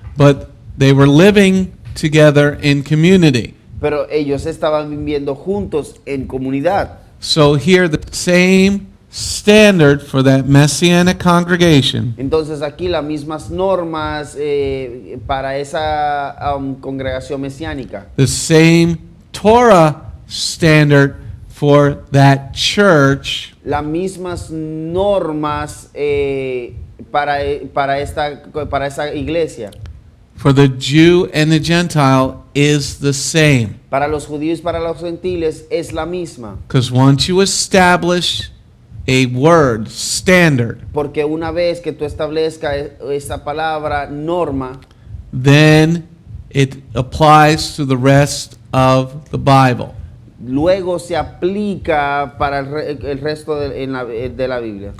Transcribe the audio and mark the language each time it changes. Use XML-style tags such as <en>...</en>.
<en>But they were living together in community.</en> <es>Pero ellos estaban viviendo juntos en comunidad.</es> <en>So here the same standard for that Messianic congregation</en> <es>Entonces aquí las mismas normas para esa congregación mesiánica.</es> <en>the same Torah standard for that church</en> <es>Las mismas normas para esa iglesia.</es> <en>for the Jew and the Gentile is the same.</en> <es>Para los judíos y para los gentiles es la misma.</es> <en>Because once you establish a word, standard,</en> <es>Porque una vez que tú establezcas esa palabra norma,</es> <en>then it applies to the rest of the Bible.</en> <es>luego se aplica para el resto de la Biblia.</es>